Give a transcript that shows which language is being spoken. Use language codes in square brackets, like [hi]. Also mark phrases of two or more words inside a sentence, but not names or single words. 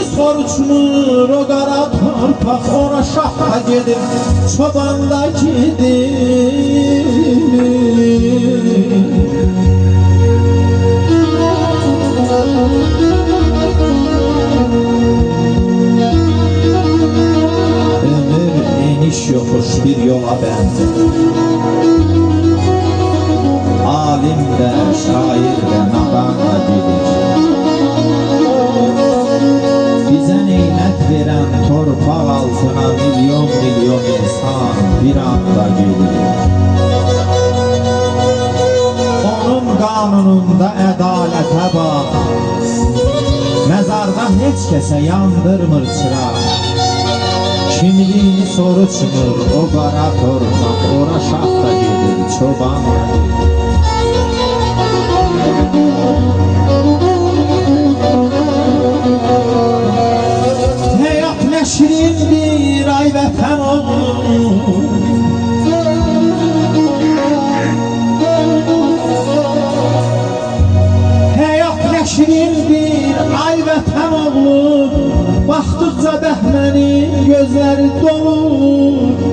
[az] soruşmur o qara torpaq, ora şah da gedir, çoban da gedir. [tr] Ömür eniş yokuş bir yola benzer, alim de şair de nadan da gelir. Bize nimet veren torpaq altına milyon milyon insan bir anda gelir. [az] Onun kanununda ədalətə bax, məzarda heç kəsə yandırmır çıraq, kimliğini soruşmur o qara torpaq, ora şah da gedir, çoban da gedir. Həyat nəşrindir ay vətən oğlum, həyat nəşrindir ay vətən oğlum, baxdıqca bəhmənin gözləri dolur.